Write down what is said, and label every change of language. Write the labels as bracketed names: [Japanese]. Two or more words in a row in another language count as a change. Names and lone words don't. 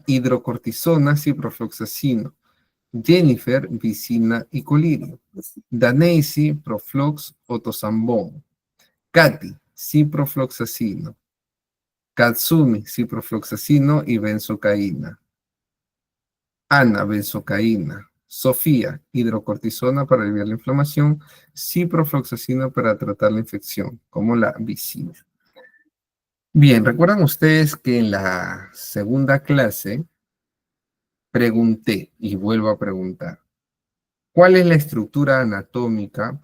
[Spanish] hidrocortisona ciprofloxacino, Jennifer vicina y colirio, Daneisi proflox otosambón, Katy ciprofloxacino, Katsumi ciprofloxacino y benzocaína, Ana benzocaína, Sofía hidrocortisona para aliviar la inflamación, ciprofloxacino para tratar la infección, como la vicina. Bien, ¿recuerdan ustedes que en la segunda clase pregunté, y vuelvo a preguntar, cuál es la estructura anatómica?